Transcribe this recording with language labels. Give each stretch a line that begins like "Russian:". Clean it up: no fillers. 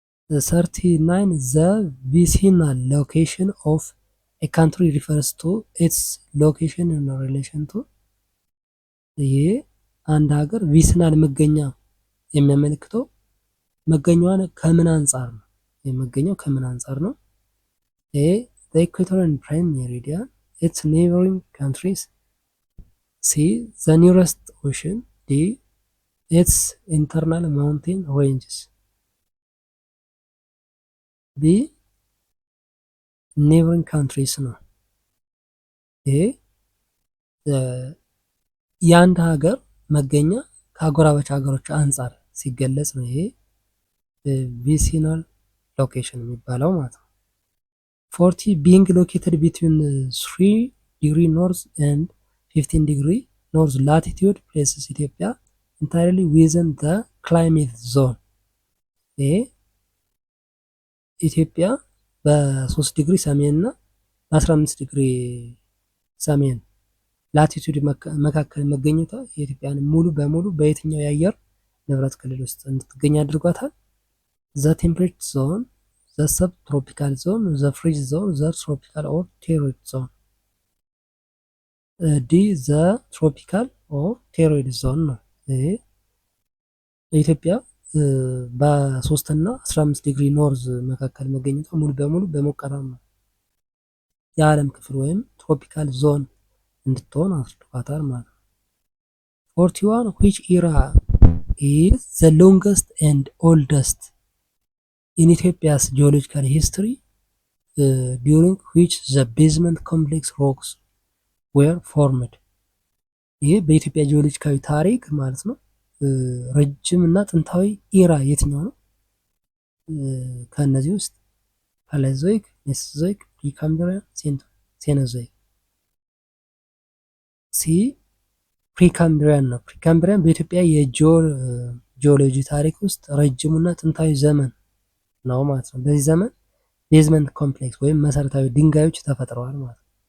English: 39 the vicinal location of a country refers to its location in relation to
Amharic: ይህ አንድ ሀገር ቪሲናል መገኛ የሚያመለክተው መገኛዋን ከምን አንጻር ነው? የመገኛው ከምን አንጻር ነው?
English: ኤ the equator and prime meridian, its neighboring countries. C the nearest ocean. D its internal mountain ranges. B neighboring countries
Amharic: ነው። ይሄ የአንድ ሀገር መገኛ ከአጎራባች ሀገሮች አንጻር ሲገለጽ ነው። ይሄ ቪሲናል ሎኬሽን የሚባለው ማለት ነው።
English: 40 being located between 3 degree north and 15 degree north latitude places ኢትዮጵያ entirely within the climate zone.
Amharic: ይሄ ኢትዮጵያ በ3 ዲግሪ ሰሜን እና በ15 ዲግሪ ሰሜን ላቲቱድ መካከል መገኘቷ የኢትዮጵያን ሙሉ በሙሉ በየትኛው የአየር ንብረት ክልል ውስጥ እንድትገኝ አድርጓታል?
English: the temperate zone, the subtropical zone, the freeze zone, the tropical or torrid zone. D the tropical or torrid zone
Amharic: ነው። ይሄ ኢትዮጵያ በ3 እና 15 ዲግሪ ኖርዝ መካከል መገኘቷ ሙሉ በሙሉ በሞቃታማ የዓለም ክፍል ወይም ትሮፒካል ዞን እንድትሆን አድርጓታል ማለት ነው።
English: 41 which era is the longest and oldest in Ethiopia's geological history during which the basement complex rocks were formed?
Amharic: ይህ በኢትዮጵያ ጂኦሎጂካዊ ታሪክ ማለት ነው ረጅም እና ጥንታዊ ኢራ የትኛው ነው? ከእነዚህ ውስጥ ፓሌዞይክ፣ ሜሶዞይክ፣ ፕሪካምብሪያን፣ ሴኖዞይክ። ሲ ፕሪካምብሪያን ነው። ፕሪካምብሪያን በኢትዮጵያ የጂኦሎጂ ታሪክ ውስጥ ረጅሙና ጥንታዊ ዘመን ነው ማለት ነው። በዚህ ዘመን ቤዝመንት ኮምፕሌክስ ወይም መሰረታዊ ድንጋዮች ተፈጥረዋል ማለት ነው።